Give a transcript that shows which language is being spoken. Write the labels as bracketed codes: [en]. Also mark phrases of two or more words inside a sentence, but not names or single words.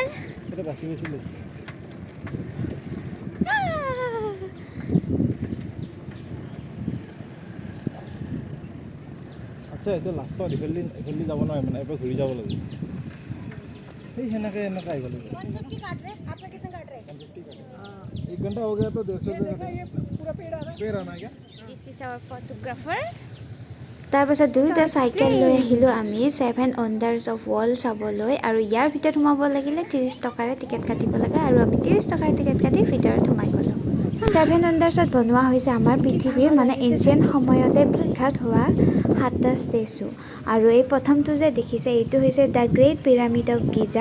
[as] সেইটো বাচি বাচি লৈছে। আচ্ছা, এইটো লাষ্টত এইফালে যাব নোৱাৰে, মানে এবাৰ ঘূৰি যাব লাগিব। সেই সেনেকৈ আহিব লাগিব। [hi] 150 काट रहे, आप लोग कितना काट रहे? 150 काटे। 1 घंटा हो गया तो 150 रुपये पेड़ आना है क्या? [en] This is our photographer. [as] তাৰপাছত দুয়োটা চাইকেল লৈ আহিলোঁ আমি 7 Wonders of World চাবলৈ আৰু ইয়াৰ ভিতৰত সোমাব লাগিলে 30 টকাৰে টিকেট কাটিব লাগে আৰু আমি 30 টকাৰ টিকেট কাটি ভিতৰত সোমাই গ'লোঁ 7 Wondersত বনোৱা হৈছে আমাৰ পৃথিৱীৰ মানে এনচিয়েণ্ট সময়তে বিখ্যাত হোৱা 7টা ষ্টেচু আৰু এই প্ৰথমটো যে দেখিছে এইটো হৈছে দ্য গ্ৰেট পিৰামিড অফ গিজা